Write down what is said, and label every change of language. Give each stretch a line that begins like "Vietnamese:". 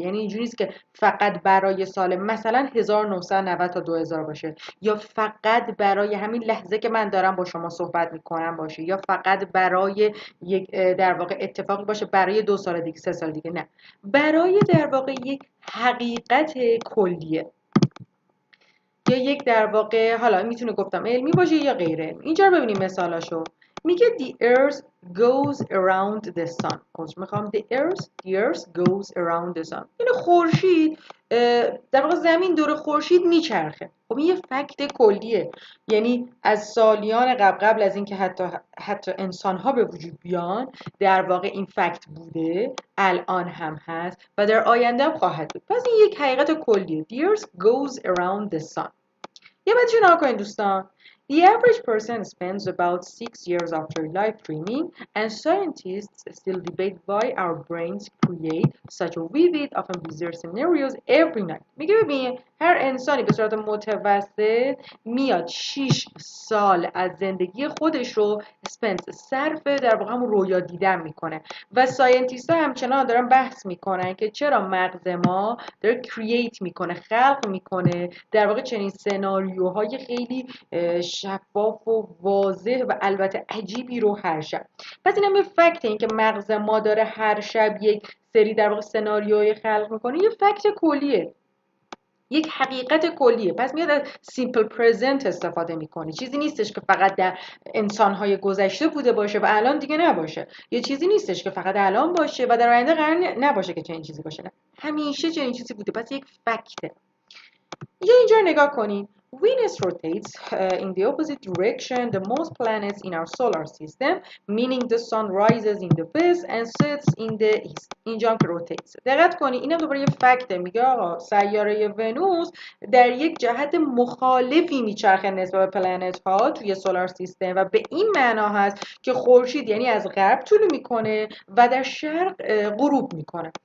Persian: یعنی اینجوری نیست که فقط برای سال مثلا 1990 تا 2000 باشه، یا فقط برای همین لحظه که من دارم با شما صحبت میکنم باشه، یا فقط برای یک در واقع اتفاقی باشه برای 2 سال دیگه، 3 سال دیگه. نه، برای در واقع یک حقیقت کلیه، یا یک در واقع حالا میتونه گفتم علمی باشه یا غیر علمی. اینجا رو ببینیم مثالاشو.
English: میگه the earth goes around the sun. میخوام the earth goes around the sun.
Persian: یعنی خورشید در واقع زمین دور خورشید میچرخه. خب این یه فکت کلیه، یعنی از سالیان قبل از اینکه حتی انسان ها به وجود بیان در واقع این فکت بوده، الان هم هست و در آینده هم خواهد بود. پس این یک حقیقت کلیه.
English: the earth goes around the sun.
Persian: یه بعدش رو نگاه کنید دوستان.
English: The average person spends about 6 years after life dreaming, and scientists still debate why our brains create such vivid, often bizarre scenarios every night.
Persian: میگه ببین هر انسانی به صورت متوسط میاد 6 سال از زندگی خودش رو صرف در واقع همون رویا دیدن میکنه و ساینتیست ها همچنان دارن بحث میکنن که چرا مغز ما داره کرییت میکنه، خلق میکنه در واقع چنین سناریوهای خیلی شفاف و واضح و البته عجیبی رو هر شب. پس اینم یه فکت، این که مغز ما داره هر شب یک سری در واقع سناریوهای خلق میکنه، یه فکت کلیه، یک حقیقت کلیه. پس میاد از سیمپل پرزنت استفاده میکنه. چیزی نیستش که فقط در انسانهای گذشته بوده باشه و الان دیگه نباشه، یا چیزی نیستش که فقط الان باشه و در آینده قرار نباشه که چنین چیزی باشه. نه، همیشه چنین چیزی بوده. پس یک فکته. یا اینجا نگاه کنید.
English: Venus rotates in the opposite direction the most planets in our solar system, meaning the sun rises in the west and sets in the east.
Persian: اینجا هم که rotates. دقت کنید اینم دوباره یه فکته. میگه آقا سیاره ونوس در یک جهت مخالفی میچرخه نسبت به پلنت ها توی سولار سیستم و به این معنا هست که خورشید یعنی از غرب طلوع میکنه و در شرق غروب میکنه.